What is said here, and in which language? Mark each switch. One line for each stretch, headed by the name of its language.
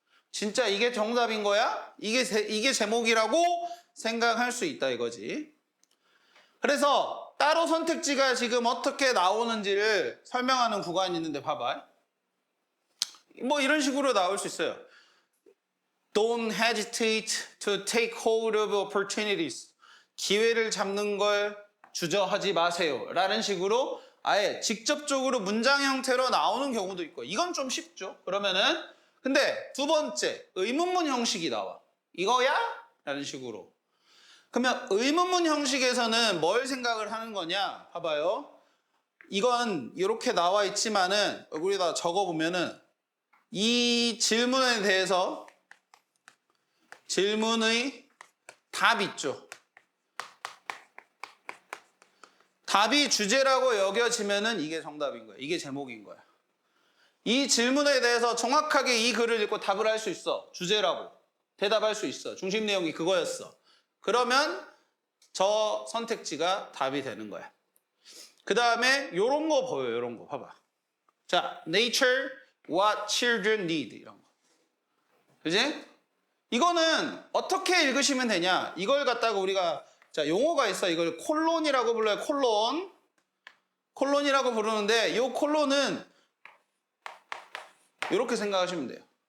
Korean: 진짜 이게 정답인 거야? 이게 제목이라고 생각할 수 있다 이거지. 그래서 따로 선택지가 지금 어떻게 나오는지를 설명하는 구간이 있는데 봐봐. 뭐 이런 식으로 나올 수 있어요.
English: Don't hesitate to take hold of opportunities.
Korean: 기회를 잡는 걸 주저하지 마세요. 라는 식으로 아예 직접적으로 문장 형태로 나오는 경우도 있고, 이건 좀 쉽죠. 그러면은 근데 두 번째 의문문 형식이 나와. 이거야? 라는 식으로. 그러면 의문문 형식에서는 뭘 생각을 하는 거냐? 봐봐요. 이건 이렇게 나와 있지만은 여기다 적어보면은 이 질문에 대해서 질문의 답 있죠. 답이 주제라고 여겨지면은 이게 정답인 거야. 이게 제목인 거야. 이 질문에 대해서 정확하게 이 글을 읽고 답을 할 수 있어. 주제라고. 대답할 수 있어. 중심 내용이 그거였어. 그러면 저 선택지가 답이 되는 거야. 그 다음에 요런 거 보여요. 요런 거 봐봐.
English: 자, nature, what children need
Korean: 이런 거. 그지? 이거는 어떻게 읽으시면 되냐? 이걸 갖다가 우리가 자, 용어가 있어. 이걸 콜론이라고 불러요. 콜론. 콜론이라고 부르는데 이 콜론은 이렇게 생각하시면 돼요.